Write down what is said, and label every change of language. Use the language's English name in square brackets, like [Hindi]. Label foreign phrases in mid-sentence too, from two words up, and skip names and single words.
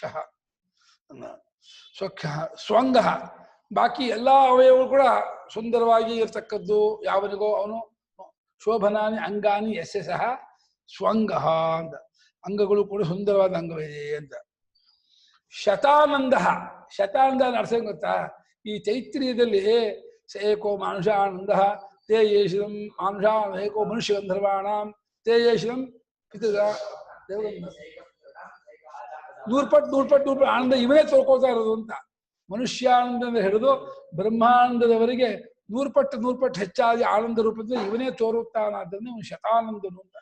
[Sanskrit] ಸ್ವಕ್ಷ ಸ್ವಂಗ, [Kannada] ಬಾಕಿ ಎಲ್ಲ ಅವಯವಗಳು ಕೂಡ ಸುಂದರವಾಗಿ ಇರತಕ್ಕದ್ದು ಯಾವನಿಗೋ ಅವನು [Sanskrit] ಶೋಭನಾನಿ ಅಂಗಾನಿ ಯಸ್ಯ ಸಹ ಸ್ವಂಗ [Kannada] ಅಂತ. ಅಂಗಗಳು ಕೂಡ ಸುಂದರವಾದ ಅಂಗವಿದೆ ಅಂತ. ಶತಾನಂದ. ಶತಾನಂದ ಅರ್ಥ ಗೊತ್ತಾ? ಈ ತೈತ್ರಿಯದಲ್ಲಿ [Sanskrit] ಏಕೋ ಮಾನುಷ ಆನಂದ ತೇ ಯೇಷಿದಂ ಮಾನುಷ ಏಕೋ ಮನುಷ್ಯ ಗಂಧರ್ವಾಣಾಂ ತೇ ಯೇಷಿದಂ ಪಿತೃ [Kannada] ನೂರ್ಪಟ್ಟು ಆನಂದ ಇವನೇ ತೋರ್ಕೋತಾ ಇರೋದು ಅಂತ. ಮನುಷ್ಯಾನಂದ ಹಿಡಿದು ಬ್ರಹ್ಮಾನಂದದವರೆಗೆ ನೂರ್ಪಟ್ಟು ಹೆಚ್ಚಾಗಿ ಆನಂದ ರೂಪದಲ್ಲಿ ಇವನೇ ತೋರುತ್ತಾನಾದ್ದರಿಂದ ಇವನು ಶತಾನಂದನು ಅಂತ.